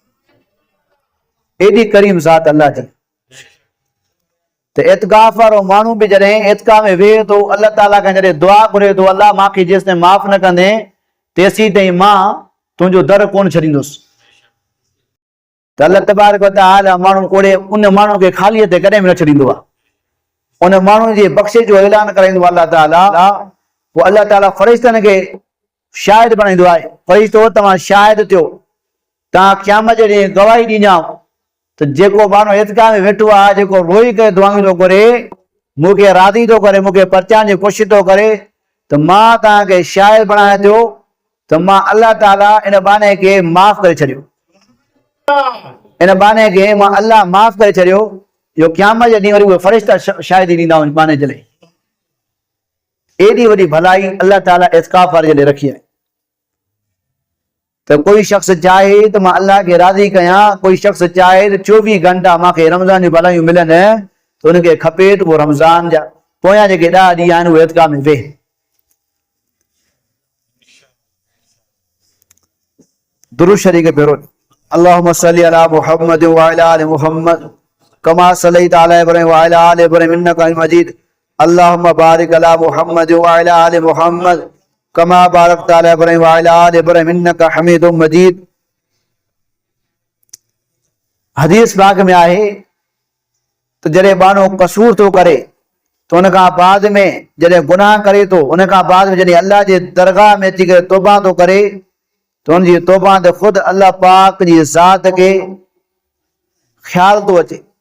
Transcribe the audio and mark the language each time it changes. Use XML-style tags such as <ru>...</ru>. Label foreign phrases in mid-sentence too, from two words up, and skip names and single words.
<sd>एॾी करीम ज़ात अल्लाह जी। त इत्काफ़ वारो माण्हू बि जॾहिं इत्काफ़ में वेहे थो, अल्लाह ताला खां जॾहिं दुआ घुरे थो, अल्लाह मूंखे जेसिताईं माफ़ न कंदे तेसीं ताईं मां तुंहिंजो दर कोन छॾींदुसि। त अल्लाह तबारक व तआला माण्हू कोड़े उन माण्हू खे ख़ालीअ ते कॾहिं बि न छॾींदो आहे। उन माण्हू जी बख़्शिश जो ऐलान कराईंदो अल्लाह ताला। पोइ अल्लाह ताला फ़रिश्तनि खे शाहिद बणाईंदो आहे, फ़रिश्तो तव्हां शाहिद थियो, तव्हां क़यामत जे ॾींहुं गवाही ॾींदा त जेको माण्हू इत्काफ़ में वेठो आहे, जेको रोई करे दुआऊं थो करे, मूंखे राज़ी थो करे, मूंखे परचाइण जी कोशिशि थो करे, त मां तव्हांखे शाहिद बणायां थो त मां अल्लाह ताला इन बाने खे माफ़ करे छॾियो। इन बाने खे मां अल्लाह माफ़ करे छॾियो। जो क़यामत जे ॾींहुं वरी उहे फ़रिश्ता शाहिदी ॾींदा उन बाने जे लाइ। एॾी वॾी भलाई अल्लाह ताला इत्काफ़ वारे जे लाइ रखी आहे। तो कोई शख्स चाहे तो मैं अल्लाह के राज़ी कयां, कोई शख्स चाहे तो 24 घंटा मूंखे रमज़ान जी भलायूं मिलनि, तो उनखे खपे तो वो रमज़ान जा पोयां जेके 10 ॾींहं आहिनि उहे इत्काफ़ में वेह।</sd> <ar>दुरूद शरीफ़ के भेरो اللهم صل على محمد وعلى آل محمد كما صليت على إبراهيم وعلى آل إبراهيم إنك حميد مجيد. اللهم بارك على محمد وعلى آل محمد كما باركت على إبراهيم وعلى آل إبراهيم إنك حميد مجيد.</ar> <sd>हदीस पाक में आहे तो जॾहिं माण्हू कसूर थो करे तो उन खां बाद में जॾहिं गुनाह करे तो उन खां बाद में जॾहिं अल्लाह जे दरगाह में अची करे तौबा थो करे तो उनजी तौबा ते ख़ुदि अल्लाह पाक जी ज़ात खे ख़्याल थो अचे।</sd>